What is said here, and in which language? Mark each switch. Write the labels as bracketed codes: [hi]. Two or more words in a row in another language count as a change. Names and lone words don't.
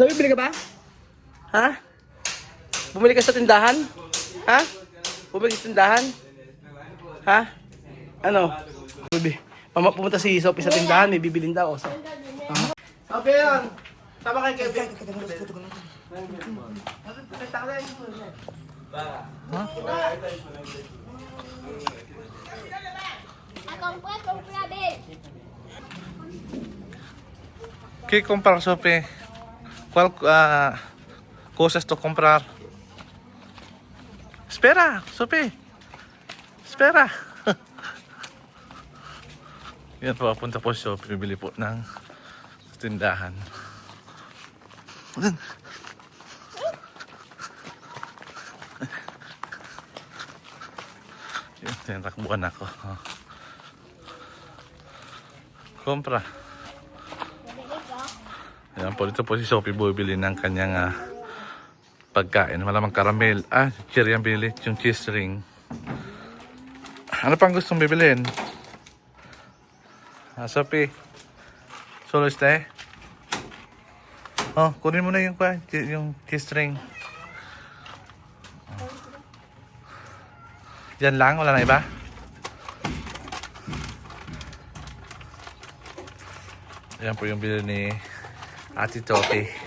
[tl] Sophie, bili ka ba? Ha? Bumili ka sa tindahan? Ha? Bumili ka sa tindahan? Ha? Ano? Pumunta si Sophie sa tindahan, may bibilin daw. So. Okay yan. Tama kayo Kevin. [es] ¿Qué comprar, Sope? ¿Cuál cosas to comprar? Espera, Sope. Espera. [tl] Yan po, papunta po si Sope. Bibili po ng tindahan. Yan, tinatakbuhan ako. Kompra. Ayan po, dito po si Sophie bumibili ng kanyang pagkain. Malamang caramel. Cherry ang bili. Yung [en] cheese ring. [tl] Ano pang gustong bibilin? [es] Sophie. Solo este. [tl] Kunin mo na yung [en] cheese ring. [tl] Yan lang? Wala na iba? Ayan po yung bili ni Ate Sophie.